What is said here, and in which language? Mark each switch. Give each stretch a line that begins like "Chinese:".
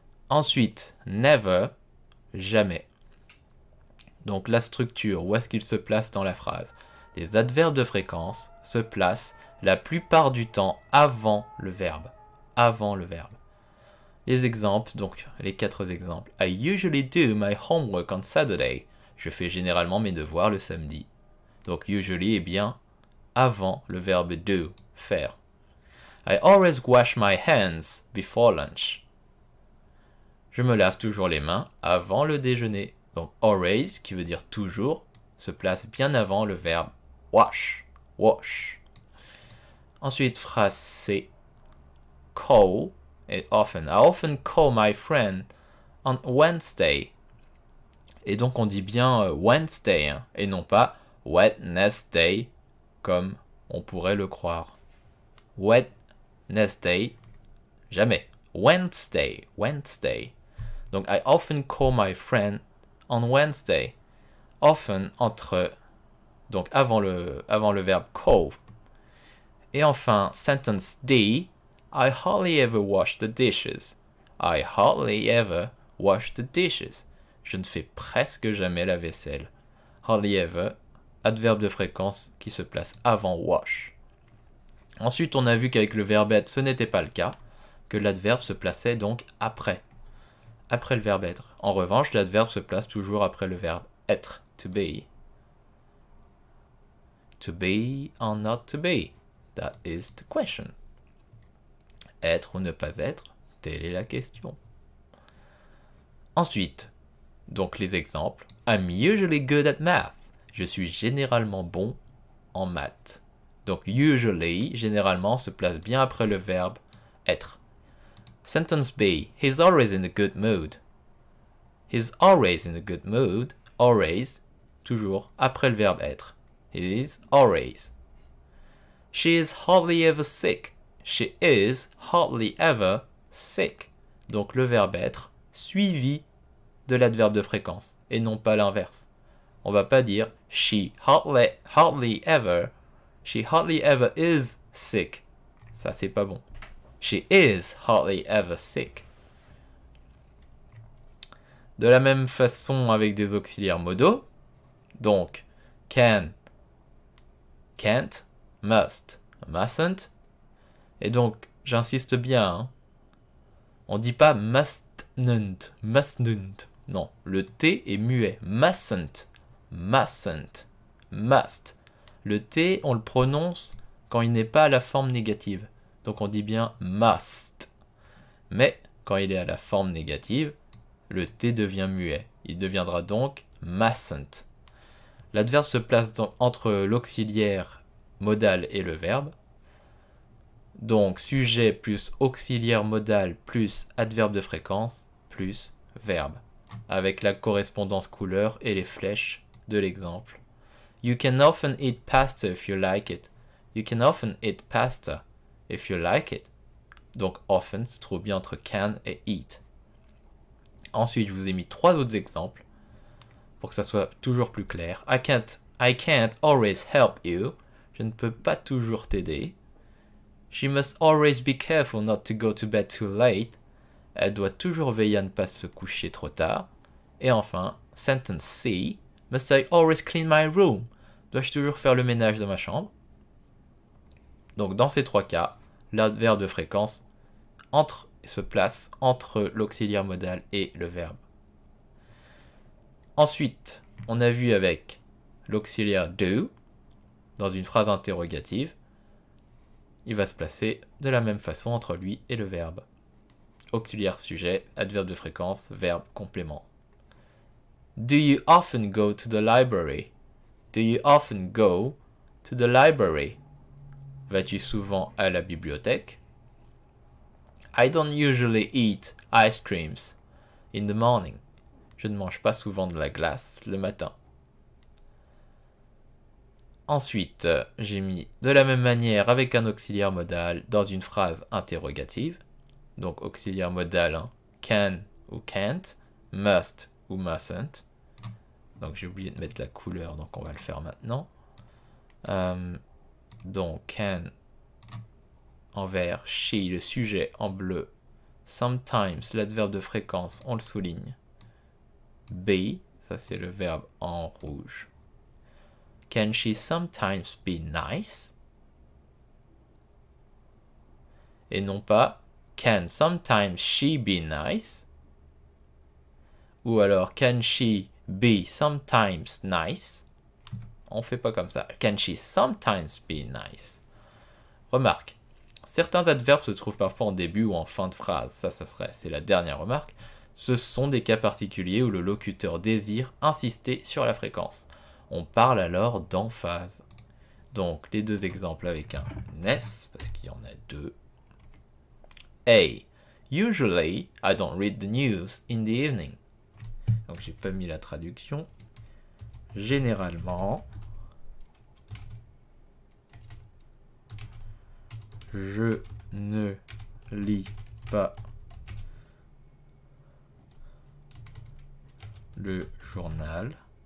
French: Ensuite, never, jamais. Donc la structure, où est-ce qu'il se place dans la phrase? Les adverbes de fréquence se placent la plupart du temps avant le verbe. Avant le verbe. Les exemples, donc les 4 exemples.
English: I usually do my homework on Saturday.
French: Je fais généralement mes devoirs le samedi. Donc usually est bien avant le verbe do, faire.
English: I always wash my hands before lunch.
French: Je me lave toujours les mains avant le déjeuner. Donc always, qui veut dire toujours, se place bien avant le verbe wash. Wash. Ensuite, phrase C. call et often. I often call my friend on Wednesday. Et donc on dit bien Wednesday hein, et non pas Wednesday comme on pourrait le croire. Wednesday, jamais. Wednesday, Wednesday.
English: Donc I often call my friend on Wednesday.
French: Often entre, donc avant le verbe call. Et enfin,
English: sentence D, I hardly ever wash the dishes. I hardly ever wash the dishes.
French: Je ne fais presque jamais la vaisselle. Hardly ever, adverbe de fréquence qui se place avant wash. Ensuite, on a vu qu'avec le verbe être, ce n'était pas le cas, que l'adverbe se plaçait donc après le verbe être. En revanche, l'adverbe se place toujours après le verbe être, to be.
English: To be or not to be? That is the question.
French: Être ou ne pas être, telle est la question. Ensuite, donc les exemples.
English: I'm usually good at math.
French: Je suis généralement bon en maths. Donc usually, généralement, se place bien après le verbe être.
English: Sentence B. He's always in a good mood. He's always in a good mood.
French: Always, toujours après le verbe être.
English: He is always. She is hardly ever sick. She is hardly ever sick.
French: Donc le verbe être suivi de l'adverbe de fréquence et non pas l'inverse. On va pas dire
English: she hardly ever is sick.
French: Ça c'est pas bon.
English: She is hardly ever sick.
French: De la même façon avec des auxiliaires modaux. Donc can, can't, must, mustn't. Et donc j'insiste bien. Hein, on dit pas mustn't, mustn't. Non, le T est muet. Mustn't, mustn't, must. Le T, on le prononce quand il n'est pas à la forme négative. Donc on dit bien must. Mais quand il est à la forme négative, le T devient muet. Il deviendra donc mustn't. L'adverbe se place entre l'auxiliaire modal et le verbe. Donc sujet plus auxiliaire modal plus adverbe de fréquence plus verbe. Avec la correspondance couleur et les flèches de l'exemple.
English: You can often eat pasta if you like it. You can often eat pasta if you like it.
French: Donc often se trouve bien entre can et eat. Ensuite, je vous ai mis 3 autres exemples pour que ça soit toujours plus clair.
English: I can't always help you.
French: Je ne peux pas toujours t'aider.
English: She must always be careful not to go to bed too late.
French: Elle doit toujours veiller à ne pas se coucher trop tard. Et enfin, sentence C.
English: Must I always clean my room?
French: Dois-je toujours faire le ménage de ma chambre? Donc dans ces 3 cas, l'adverbe de fréquence se place entre l'auxiliaire modal et le verbe. Ensuite, on a vu avec l'auxiliaire do, dans une phrase interrogative, il va se placer de la même façon entre lui et le verbe. Auxiliaire sujet, adverbe de fréquence, verbe complément.
English: Do you often go to the library? Do you often go to the library?
French: Vas-tu souvent à la bibliothèque?
English: I don't usually eat ice creams in the morning.
French: Je ne mange pas souvent de la glace le matin. Ensuite, j'ai mis de la même manière avec un auxiliaire modal dans une phrase interrogative. Donc auxiliaire modal, hein, can ou can't, must ou mustn't. Donc j'ai oublié de mettre la couleur, donc on va le faire maintenant. Donc can en vert, she le sujet en bleu, sometimes l'adverbe de fréquence, on le souligne. Be, ça c'est le verbe en rouge.
English: Can she sometimes be nice?
French: Et non pas
English: can sometimes she be nice?
French: Ou alors
English: can she be sometimes nice?
French: On fait pas comme ça.
English: Can she sometimes be nice?
French: Remarque, certains adverbes se trouvent parfois en début ou en fin de phrase. C'est la dernière remarque. Ce sont des cas particuliers où le locuteur désire insister sur la fréquence. On parle alors d'emphase. Donc, les 2 exemples avec un S, parce qu'il y en a 2. A.
English: Usually, I don't read the news in the evening.
French: Donc j'ai pas mis la traduction. Généralement, je ne lis pas le journal